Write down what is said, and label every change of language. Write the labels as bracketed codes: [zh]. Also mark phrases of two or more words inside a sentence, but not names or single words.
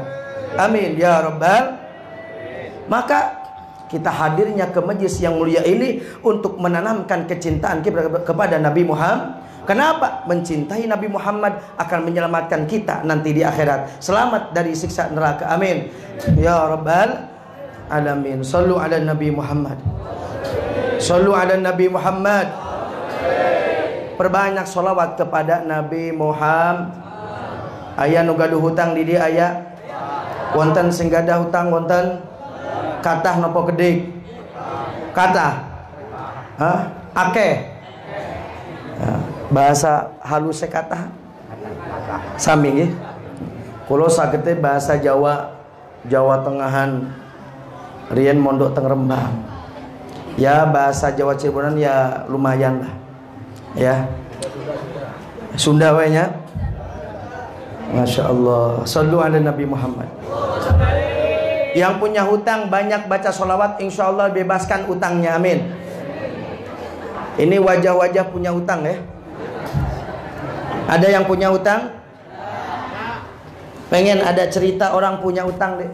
[ar] آمين يا ربَّ. [id] Maka kita hadirnya ke majlis yang mulia ini untuk menanamkan kecintaan kita kepada Nabi Muhammad. Kenapa? Mencintai Nabi Muhammad akan menyelamatkan kita nanti di akhirat, selamat dari siksa neraka. [ar] آمين يا ربّ العالمين. صلّوا على نبي محمد. صلّوا على نبي محمد. [id] Perbanyak sholawat kepada Nabi Muhammad. [su] Aya nu gaduh hutang di dia aya. [jv] Wonten sing gadah hutang wonten. Katah nopo gede? Katah. Hah? Akeh. Bahasa halus kata sami nggih. Kulo saged bahasa Jawa, Jawa Tengahan, riyen mondok teng Rembang. [id] Ya bahasa Jawa Cirebon ya lumayan lah. Ya. [su] Sunda we nya. [ar] ما شاء الله. صلّوا على نبي محمد. [id] Yang punya hutang banyak baca sholawat, [ar] إن شاء الله [id] bebaskan utangnya. Amin. Ini wajah-wajah punya hutang ya. Ada yang punya utang? Pengen ada cerita orang punya utang deh.